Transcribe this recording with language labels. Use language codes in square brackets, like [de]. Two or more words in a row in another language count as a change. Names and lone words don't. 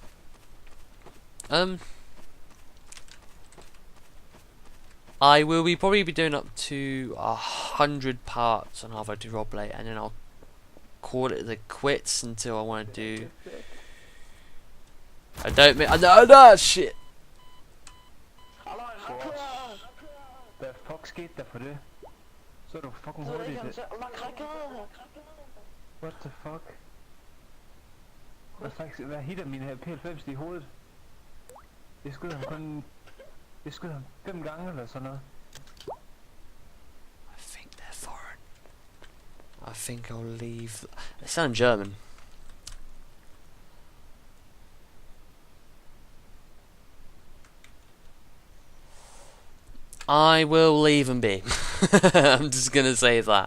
[en] I will probably be doing up to 100 parts on Half-Life 2 roleplay, and then I'll call it the quits until I want to do... shit! [da] Hvad fuck skete der for det? Så er du fucking hurtigt. [en] What the fuck? [da] Hvad hitter min her P90 i hovedet? Jeg skød ham kun... Jeg skød ham 5 gange eller sådan noget. [en] I think they're foreign. I think I'll leave... They sound German. I will leave them be. I'm just gonna say that.